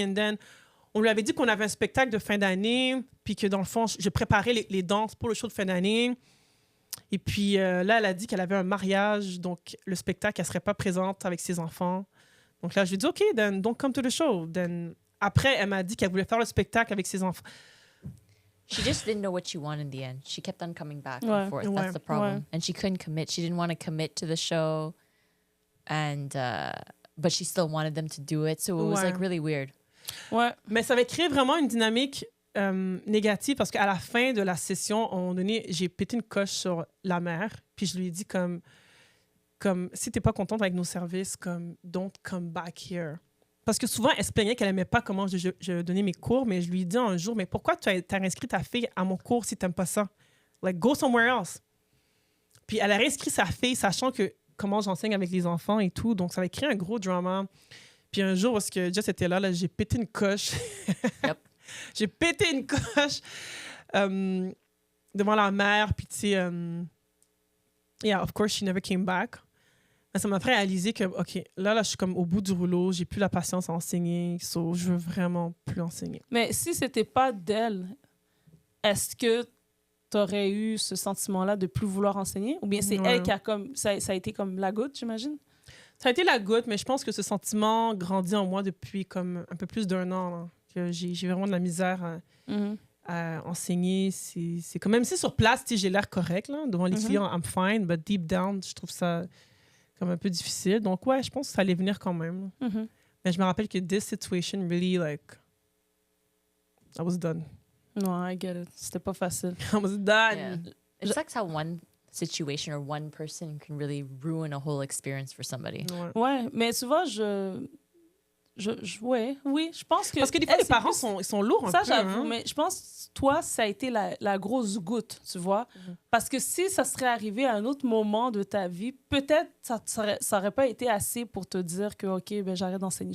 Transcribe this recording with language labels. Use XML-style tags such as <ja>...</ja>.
<en>And then,</en> <fr>on lui avait dit qu'on avait un spectacle de fin d'année. Puis que dans le fond, je préparais les danses pour le show de fin d'année. Et puis là, elle a dit qu'elle avait un mariage. Donc, le spectacle, elle ne serait pas présente avec ses enfants. Donc là, je lui ai dit, OK,</fr> <en>then don't come to the show.</en> <fr>Then, après, elle m'a dit qu'elle voulait faire le spectacle avec ses enfants.</fr> <en>She just didn't know what she wanted in the end. She kept on coming back</en> <fr>Ouais.</fr> <en>and forth.</en> <fr>Ouais.</fr> <en>That's the problem.</en> <fr>Ouais.</fr> <en>And she couldn't commit. She didn't want to commit to the show. And but she still wanted them to do it. So it was</en> <fr>Ouais.</fr> <en>like really weird.</en> <fr>Ouais. Mais ça avait créé vraiment une dynamique négative parce qu'à la fin de la session, à un moment donné, j'ai pété une coche sur la mère. Puis je lui ai dit comme si t'es pas contente avec nos services, comme</fr> <en>don't come back here.</en> <fr>Parce que souvent, elle se plaignait qu'elle aimait pas comment je donnais mes cours, mais je lui ai dit un jour, mais pourquoi tu as inscrit ta fille à mon cours si t'aimes pas ça?</fr> <en>Like, go somewhere else.</en> <fr>Puis elle a réinscrit sa fille, sachant que comment j'enseigne avec les enfants et tout. Donc, ça avait créé un gros drama. Puis un jour, parce que Jess était là, j'ai pété une coche.</fr> <en>Yep.</en> <fr>J'ai pété une coche devant la mère. Puis, tu sais,</fr> <en>yeah, of course, she never came back.</en> <fr>Mais ça m'a fait réaliser que, OK, là, je suis comme au bout du rouleau. J'ai plus la patience à enseigner. So, je veux vraiment plus enseigner. Mais si c'était pas d'elle, est-ce que tu aurais eu ce sentiment-là de plus vouloir enseigner? Ou bien c'est elle qui a comme... Ça a été comme la goutte, j'imagine? Ça a été la goutte, mais je pense que ce sentiment grandit en moi depuis comme un peu plus d'1 an. Là, que j'ai vraiment de la misère à enseigner. C'est quand même si sur place, j'ai l'air correct. Là, devant les clients,</fr> <en>I'm fine, but deep down,</en> <fr>je trouve ça comme un peu difficile. Donc, ouais, je pense que ça allait venir quand même. Mais je me rappelle que</fr> <en>this situation really, like, I was done.</en> <fr>Non,</fr> <en>I get it.</en> <fr>C'était pas facile.</fr> <en>I was done. Yeah. It's like how one situation or one person can really ruin a whole experience for somebody.</en> <fr>Ouais, mais souvent, oui, je pense que... Parce que des fois, les parents ils sont lourds un peu. Ça, j'avoue, hein? mais je pense toi, ça a été la grosse goutte, tu vois. Parce que si ça serait arrivé à un autre moment de ta vie, peut-être ça aurait pas été assez pour te dire que, OK, ben, j'arrête d'enseigner.</fr>